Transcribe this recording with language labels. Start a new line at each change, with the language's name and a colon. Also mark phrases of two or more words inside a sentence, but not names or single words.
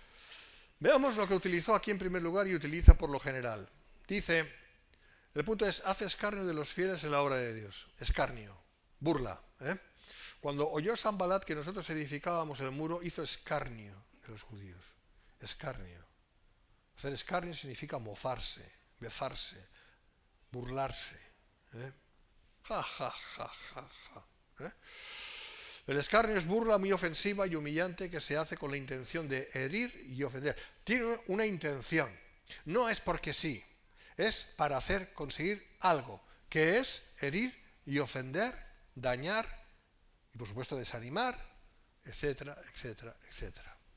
Spanish: Veamos lo que utilizó aquí en primer lugar y utiliza por lo general. Dice, el punto es, hace escarnio de los fieles en la obra de Dios. Escarnio, burla. Cuando oyó Sanbalat que nosotros edificábamos el muro, hizo escarnio de los judíos. Escarnio. Hacer escarnio significa mofarse, befarse, burlarse. Ja, ja, ja, ja, ja. El escarnio es burla muy ofensiva y humillante que se hace con la intención de herir y ofender. Tiene una intención. No es porque sí. Es para conseguir algo, que es herir y ofender, dañar y por supuesto desanimar, etcétera, etcétera, etcétera.